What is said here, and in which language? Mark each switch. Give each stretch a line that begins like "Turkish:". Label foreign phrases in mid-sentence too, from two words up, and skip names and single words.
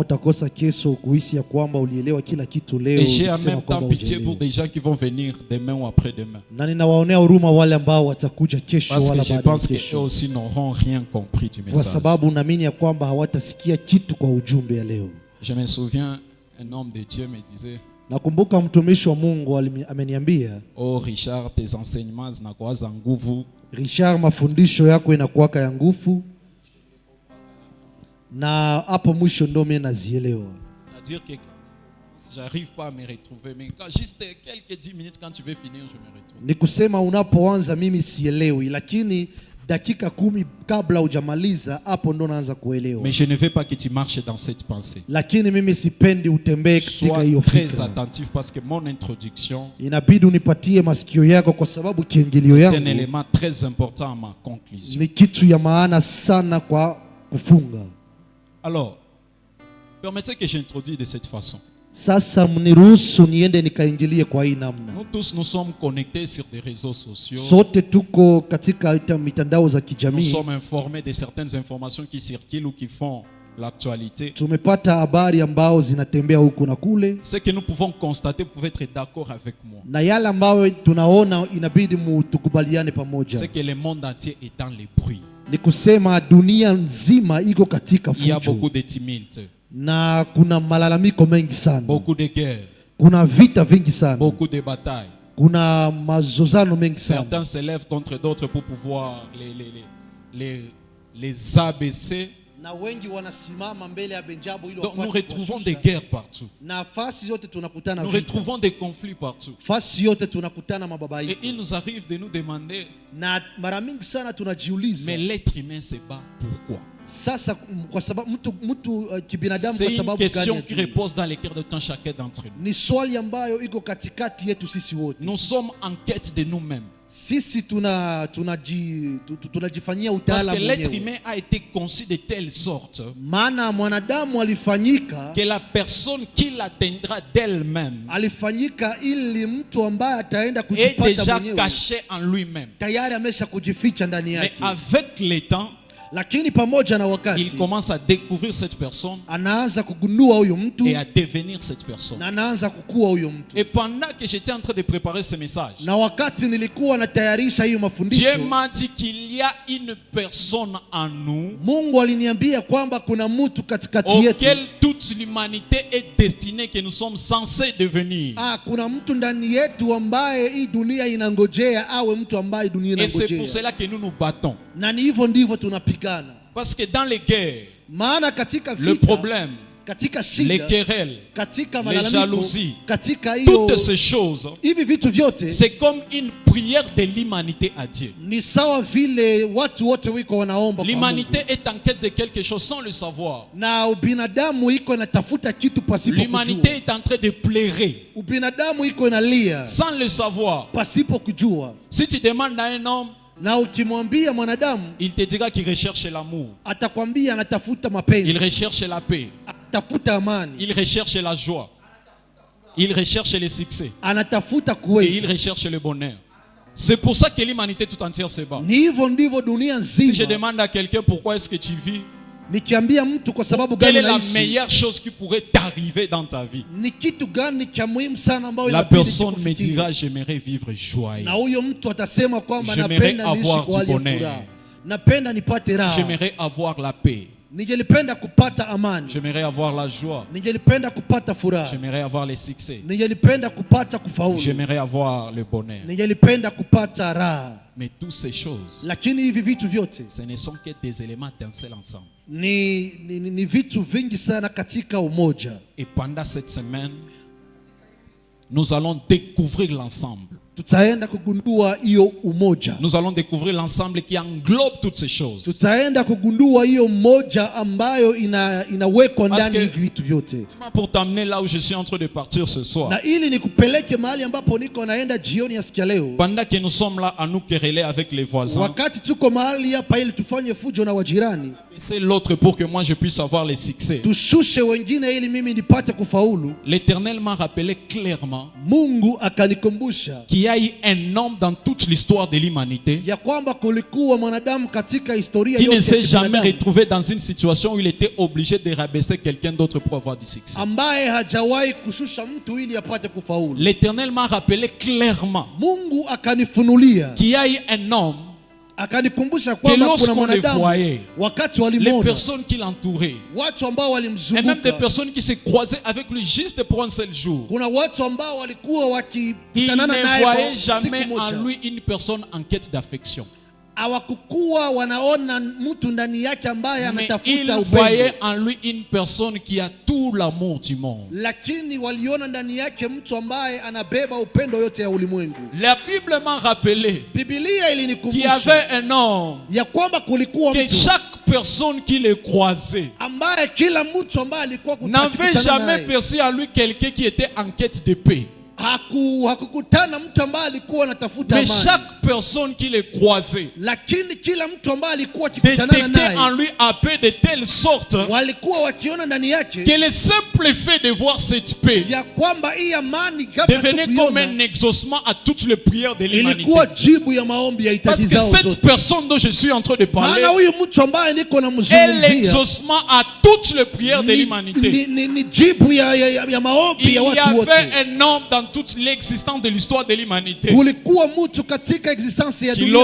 French: Et j'ai en même temps pitié pour des gens qui vont venir demain ou après-demain. Parce que je pense qu'eux aussi n'auront rien compris du message. Je me souviens, un homme de Dieu me disait:
Swahili: nakumbuka mtumishi wa Mungu ameniambia,
French: oh Richard, tes enseignements
Swahili: zinakuwa za nguvu. Richard, mafundisho yako inakuwa ya nguvu, na hapo mwisho ndio mimi nazielewa.
French: C'est-à-dire que j'arrive pas à me retrouver, mais quand juste quelques 10 minutes quand tu veux finir, je me retrouve.
Swahili: Ni kusema unapoanza mimi sielewi, lakini dakika 10 kabla hujamaliza hapo ndo naanza kuelewa.
French: Mais je ne veux pas que tu marches dans cette pensée.
Swahili: Lakini mimi sipendi utembee katika hiyo fikra.
French: Sois très attentif parce que mon introduction
Swahili: inabidi unipatie masikio yako kwa sababu kiingilio yangu
French: c'est un élément très important à ma conclusion.
Swahili: Ni kitu ya maana sana kwa kufunga.
French: Alors, permettez que j'introduise de cette façon.
Swahili: Sasa mniruhusu niende nikaingilie kwa hii namna.
French: Nous tous nous sommes connectés sur des réseaux sociaux.
Swahili: Sote tuko katika mitandao za kijamii.
French: Nous sommes informés de certaines informations qui circulent ou qui font l'actualité.
Swahili: Tumepata habari ambao zinatembea huku na kule.
French: Ce que nous pouvons constater, vous pouvez être d'accord avec moi.
Swahili: Na yale ambao tunaona inabidi tukubaliane pamoja.
French: C'est que le monde entier est dans les bruits.
Swahili: Ni kusema dunia nzima iko katika fujo.
French: Il y a beaucoup de tumulte.
Swahili: Na kuna malalamiko mengi sana.
French: Beaucoup de guerres.
Swahili: Kuna vita vingi sana.
French: Beaucoup de batailles.
Swahili: Kuna mazozano mengi sana.
French: Certains se lèvent contre d'autres pour pouvoir les abaisser.
Swahili: Na wengi wanasimama mbele ya Benjabo ili
French: donc nous retrouvons des guerres partout.
Swahili: Na fasi yote tunakutana
French: nous retrouvons des conflits partout.
Swahili: Fasi yote tunakutana mababaiko.
French: Et il nous arrive de nous demander,
Swahili: na mara mingi sana tunajiuliza,
French: mais l'être humain se bat pourquoi?
Swahili: Sasa kwa sababu mtu kibinadamu kwa sababu gani?
French: C'est une question qui repose dans les cœurs de chacun d'entre nous.
Swahili: Ni swali ambayo iko katikati yetu sisi wote.
French: Nous sommes en quête de nous-mêmes.
Swahili: Sisi tunajifanyia utaalamu.
French: Parce que l'être humain a été conçu de telle sorte
Swahili: maana mwanadamu alifanyika
French: que la personne qui l'atteindra d'elle-même
Swahili: alifanyika ili mtu ambaye ataenda
French: est
Swahili: kujipata
French: déjà caché en lui-même.
Swahili: Tayari amesha kujificha ndani yake.
French: Mais avec le temps,
Swahili: lakini pamoja na wakati
French: il commence à découvrir cette personne
Swahili: anaanza kugundua huyo mtu
French: et à devenir cette personne.
Swahili: Na anaanza kukua huyo mtu.
French: Et pendant que j'étais en train de préparer ce message,
Swahili: na wakati nilikuwa natayarisha hiyo mafundisho,
French: Dieu m'a dit qu'il y a une personne en nous,
Swahili: Mungu aliniambia kwamba kuna mtu katikati yetu
French: auquel toute l'humanité est destinée, que nous sommes censés devenir.
Swahili: Kuna mtu ndani yetu ambaye hii dunia inangojea awe mtu ambaye dunia inangojea.
French: Et c'est pour cela que nous nous battons.
Swahili: Na ni hivyo ndivyo tunapigana.
French: Parce que dans les guerres,
Swahili: maana katika vita,
French: le problème,
Swahili: katika shida,
French: les querelles,
Swahili: katika
French: les jalousies,
Swahili: katika
French: toutes ces choses,
Swahili: hivi vitu vyote,
French: c'est comme une prière de l'humanité à Dieu.
Swahili: Ni sawa vile watu wote wiko wanaomba.
French: L'humanité est en quête de quelque chose sans le savoir.
Swahili: Na ubinadamu iko natafuta kitu pasipo kujua.
French: L'humanité est en train de pleurer.
Swahili: Ubinadamu iko inalia
French: sans le savoir.
Swahili: Pasipo kujua.
French: Si tu demandes à un homme,
Swahili: na ukimwambia mwanadamu,
French: il te dira qu'il recherche l'amour.
Swahili: Atakwambia anatafuta mapenzi.
French: Il recherche la paix.
Swahili: anatafuta amani,
French: il recherche la joie, il recherche le succès
Swahili: anatafuta
French: et il
Swahili: kuweza.
French: recherche le bonheur. C'est pour ça que l'humanité tout entière se bat.
Swahili: Ni hivyo ndivyo dunia
French: Si je
Swahili: nzima.
French: demande à quelqu'un pourquoi est-ce que tu vis,
Swahili: Nikiambia mtu kwa sababu
French: quelle
Swahili: gani
French: est la
Swahili: unaishi,
French: meilleure chose qui pourrait t'arriver dans ta vie,
Swahili: ni kitu gani cha muhimu sana ambayo
French: la
Swahili: inabidi
French: personne me
Swahili: kufikia.
French: dira j'aimerais vivre joyeux,
Swahili: Na huyo mtu atasema kwamba
French: J'aimerais
Swahili: napenda niishi
French: avoir
Swahili: kwa
French: du
Swahili: hali ya
French: bonheur.
Swahili: furaha, napenda nipate raha,
French: j'aimerais avoir la paix,
Swahili: ningelipenda kupata amani,
French: j'aimerais avoir la joie,
Swahili: ningelipenda kupata furaha,
French: j'aimerais avoir le succès,
Swahili: ningelipenda kupata kufaulu,
French: j'aimerais avoir le bonheur.
Swahili: ningelipenda kupata raha.
French: Mais toutes ces choses,
Swahili: Lakini hivi vitu vyote
French: ce ne sont que des éléments d'un seul ensemble.
Swahili: ni vitu vingi sana katika umoja.
French: Et pendant cette semaine, nous allons découvrir l'ensemble.
Swahili: Tutaenda kugundua hiyo umoja,
French: Nous allons découvrir l'ensemble qui englobe toutes ces choses.
Swahili: tutaenda kugundua hiyo umoja ambayo inawekwa
French: Parce
Swahili: ndani
French: que-
Swahili: hivi vitu vyote.
French: Pour t'amener là où je suis en train de partir ce soir.
Swahili: Na ili nikupeleke mahali ambapo niko naenda jioni ya siku ya leo,
French: Pendant que nous sommes là à nous quereller avec les voisins,
Swahili: wakati tuko mahali hapa ili tufanye fujo na wajirani,
French: c'est l'autre pour que moi je puisse avoir les succès.
Swahili: tushushe wengine ili mimi nipate kufaulu.
French: L'Éternel m'a rappelé clairement
Swahili: Mungu akanikumbusha
French: qu'il y a eu un homme dans toute l'histoire de l'humanité
Swahili: ya kwamba kulikuwa mwanadamu katika historia
French: qui ne
Swahili: yote
French: s'est
Swahili: ya
French: jamais
Swahili: kibinadamu
French: retrouvé dans une situation où il était obligé de rabaisser quelqu'un d'autre pour avoir du succès.
Swahili: ambaye hajawahi kushusha mtu ili apate kufaulu.
French: L'Éternel m'a rappelé clairement
Swahili: Mungu akanifunulia,
French: qu'il y a eu un homme,
Swahili: akanikumbusha kwamba kuna
French: lorsqu'on le
Swahili: mwanadamu
French: voyait,
Swahili: wakati
French: les
Swahili: walimwona,
French: personnes qui l'entouraient,
Swahili: watu ambao
French: et même des
Swahili: walimzunguka,
French: personnes qui se croisaient avec lui juste pour un seul jour.
Swahili: kuna watu ambao walikuwa
French: Il
Swahili: wakitanana
French: ne
Swahili: naye
French: voyait
Swahili: kwa siku
French: jamais en
Swahili: moja,
French: lui une personne en quête d'affection.
Swahili: hawakukuwa wanaona mtu ndani yake ambaye
French: Mais il
Swahili: anatafuta
French: voyait
Swahili: upendo,
French: en lui une personne qui a tout l'amour du monde.
Swahili: lakini waliona ndani yake mtu ambaye anabeba upendo yote ya ulimwengu.
French: La Bible m'a rappelé
Swahili: Biblia
French: qu'il y
Swahili: ilinikumbusha
French: avait un homme
Swahili: ya kwamba kulikuwa
French: que
Swahili: mtu
French: chaque personne qui le croisait
Swahili: ambaye kila mtu ambaye alikuwa
French: n'avait
Swahili: akikutana
French: jamais
Swahili: naye,
French: perçu à lui quelqu'un qui était en quête de paix.
Swahili: hakukutana mtu ambaye alikuwa anatafuta
French: Mais
Swahili: amani,
French: chaque personne qui le croisait
Swahili: lakini kila mtu ambaye alikuwa akikutana
French: détectait en
Swahili: naye
French: lui la paix de telle sorte
Swahili: walikuwa wakiona ndani yake
French: que le simple fait de voir cette paix
Swahili: ya kwamba hii amani ghafla tu
French: devenait comme
Swahili: kuiona
French: un exaucement à toutes les prières de l'humanité.
Swahili: ilikuwa jibu ya maombi ya
French: Parce
Swahili: hitaji
French: que
Swahili: zao
French: cette
Swahili: zote.
French: personne dont je suis en train de parler
Swahili: Maana huyu mtu ambaye niko
French: est
Swahili: namzungumzia
French: l'exaucement à toutes les prières de l'humanité.
Swahili: ni jibu ya maombi
French: Il
Swahili: ya
French: y
Swahili: watu wote.
French: avait un homme dans toute l'existence de l'histoire de l'humanité
Swahili: Kulikuwa mtu katika existence ya
French: qui,
Swahili: dunia